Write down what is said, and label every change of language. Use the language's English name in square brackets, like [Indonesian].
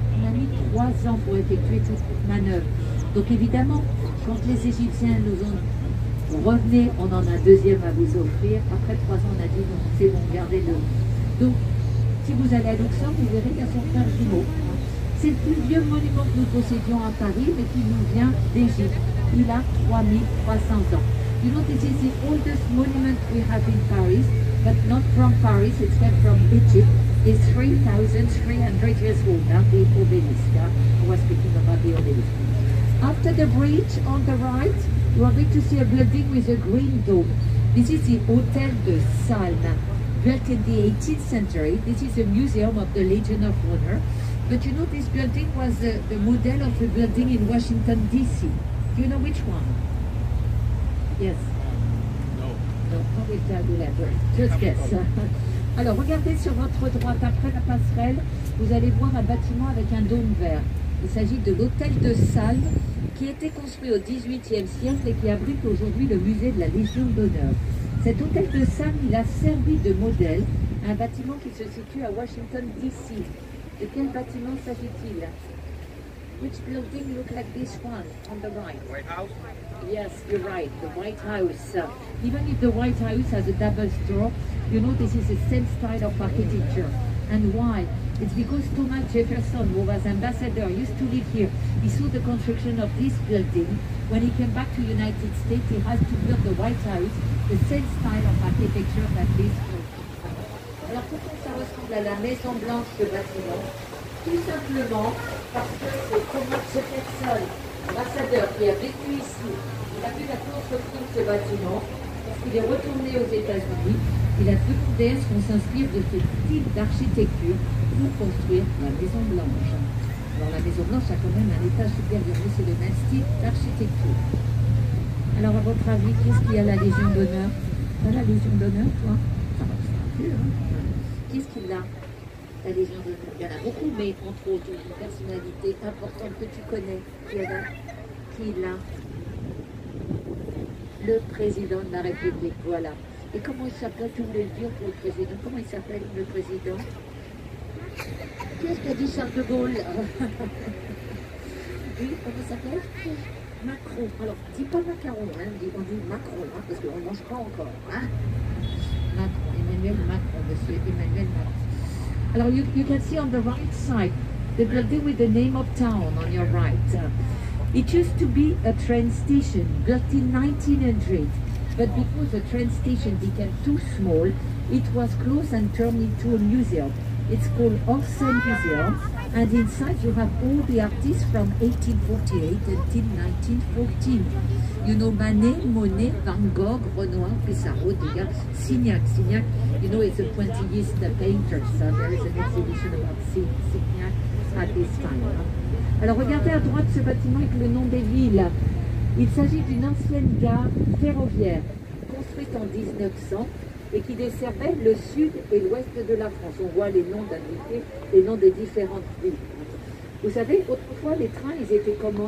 [French] On a mis 3 ans pour effectuer toute cette manœuvre. Donc évidemment, quand les Égyptiens nous ont revenez, on en a un deuxième à vous offrir. Après 3 ans, on a dit non, c'est bon, gardez-le. Donc, si vous allez à Luxor, vous verrez qu'il y a son frère jumeau. C'est le plus vieux monument que nous possédions à Paris, mais qui nous vient d'Égypte. Il a 3300 ans. [English] You know, this is the oldest monument we have in Paris, but not from Paris, it's come from Egypt. It's 3,300 years old, now the obelisk. I was speaking about the obelisk. After the bridge on the right, you are going to see a building with a green dome. This is the Hôtel de Salles. built in the 18th century. This is a museum of the Legion of Honor. But you know, this building was the model of a building in Washington, D.C. Do you know which one? Yes. No, I will tell you later. Just guess. [French] Alors, regardez sur votre droite, après la passerelle, vous allez voir un bâtiment avec un dôme vert. Il s'agit de l'hôtel de Salm, qui a été construit au XVIIIe siècle et qui abrite aujourd'hui le musée de la Légion d'honneur. Cet hôtel de Salm, il a servi de modèle à un bâtiment qui se situe à Washington, D.C. De quel bâtiment s'agit-il? [English] Which building look like this one on the right? White House? Yes, you're right, the White House. Even if the White House has a double door, you know this is the same style of architecture. And why? It's because Thomas Jefferson, who was ambassador, used to live here. He saw the construction of this building. When he came back to the United States, he had to build the White House, the same style of architecture that this building. [French] Alors pourquoi ça ressemble à la Maison Blanche, ce bâtiment? Tout simplement parce que c'est Thomas Jefferson, ambassadeur, qui a vécu ici. Il a vu la construction de ce bâtiment parce qu'il est retourné aux États-Unis. Il a demandé à ce qu'on s'inspire de ce type d'architecture pour construire la Maison Blanche. Alors la Maison Blanche a quand même un étage supérieur, mais c'est le même style d'architecture. Alors à votre avis, qu'est-ce qu'il y a à la Légion d'honneur? T'as la Légion d'honneur, toi? Ça va, c'est un peu, hein? Qu'est-ce qu'il a, la Légion d'honneur? Il y en a beaucoup, mais entre autres, une personnalité importante que tu connais. Qui l'a? Le président de la République, voilà. Et comment il s'appelle? Tu voulais le dire pour le président? Comment il s'appelle, le président? Qu'est-ce qu'a dit Charles de Gaulle? Oui, comment ça s'appelle? Macron. Alors, dis pas macaron, hein, on dit Macron, hein, parce qu'on ne mange pas encore. Hein? Macron, Emmanuel Macron, monsieur Emmanuel Macron. [English] Alors, you can see on the right side, the building with the name of town on your right. It used to be a train station, built in 1900. But because the train station became too small, it was closed and turned into a museum. It's called Orsay Museum, and inside you have all the artists from 1848 until 1914. You know Manet, Monet, Van Gogh, Renoir, Pissarro, Degas, Signac. Signac, you know, it's a pointillist painter, so there is an exhibition about Signac at this time. [French] Alors regardez à droite ce bâtiment avec le nom des villes. Il s'agit d'une ancienne gare ferroviaire construite en 1900 et qui desservait le sud et l'ouest de la France. On voit les noms indiqués, les noms des différentes villes. Vous savez, autrefois, les trains, ils étaient comment?